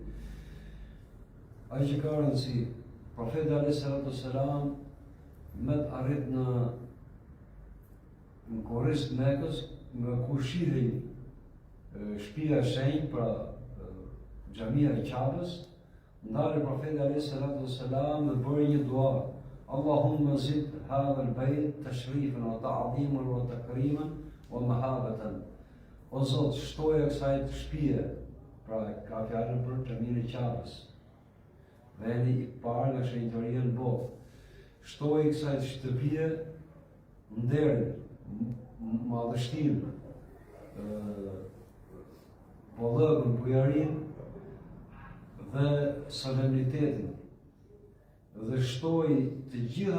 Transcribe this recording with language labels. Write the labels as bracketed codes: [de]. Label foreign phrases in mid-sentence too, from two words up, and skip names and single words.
[sq] Ai që ka rëndësi, profeti [ar] عليه الصلاة والسلام [sq] me arrit në korrish të Mekës, nga ku shihej shtëpia e shenjtë, pra xhamia e Qabës, ndalë profeti [ar] عليه الصلاة والسلام [sq] dhe bëri një dua: [ar] اللهم زد هذا البيت تشريفا وتعظيما وتكريما ومهابة. [sq] O Zot, shtoje kësaj shtëpie, pra ka fjallën për Xhamin e Qabës, vendi i parë nga shenjtëria në botë. Shtoi kësaj shtëpie nderin, madhështinë, bollëkun, bujarinë dhe solemnitetin, dhe shtoi të gjithë